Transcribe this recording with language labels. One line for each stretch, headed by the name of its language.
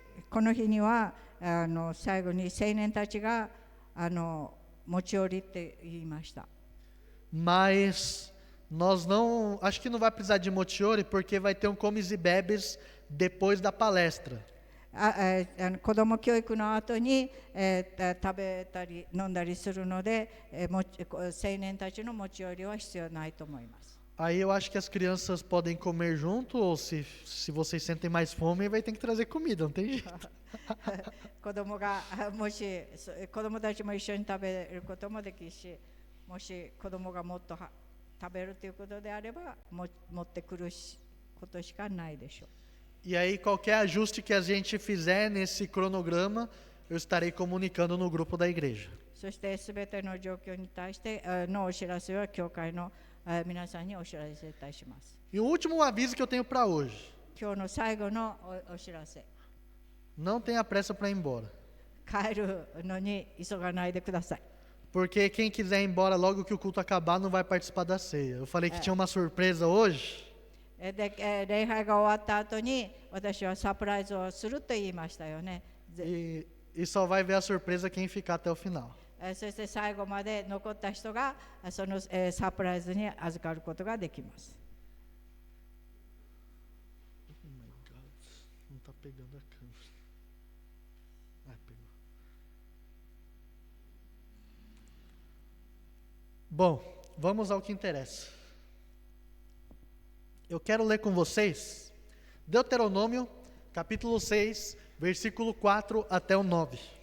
Japanese: この日には最後に青年たちが持ち寄りって言いました。
Portuguese: Mas nós não, acho que não vai precisar de mochiori, porque vai ter um comes e bebes depois da palestra.
Japanese: 子ども教育の後に、食べたり飲んだりするので、青年たちの持ち寄りは必要ないと思います。
Portuguese: Aí eu acho que as crianças podem comer junto, ou se vocês sentem mais fome, vai ter que trazer comida, não tem jeito.
Japanese: 子供がもし子供たちも一緒に食べることもできるし、もし子供がもっと食べるということであれば持ってくることしかないでしょう。
Portuguese: E aí qualquer ajuste que a gente fizer nesse cronograma, eu estarei comunicando no grupo da igreja.
Japanese: そしてすべての状況に対してのお知らせは教会の皆さんにお知らせいたします。
Portuguese: E o último aviso que eu tenho para hoje:
Japanese: 今日の最後のお知らせ。
Portuguese: não tenha pressa para ir embora.
Japanese: 帰るのに急がないでください。
Portuguese: Porque quem quiser ir embora logo que o culto acabar não vai participar da ceia. Eu falei que tinha uma surpresa hoje.
Japanese: で礼拝が終わった後に私はサプライズをすると言いましたよね。
Portuguese: E só vai ver a surpresa quem ficar até o final.
Japanese: そして最後まで残った人がそのサプライズに預かることができます。
English: Oh my God,
Portuguese: não está pegando a câmera. Ah, pegou. Bom, vamos ao que interessa. Eu quero ler com vocês Deuteronômio, capítulo 6, versículo 4 até o 9.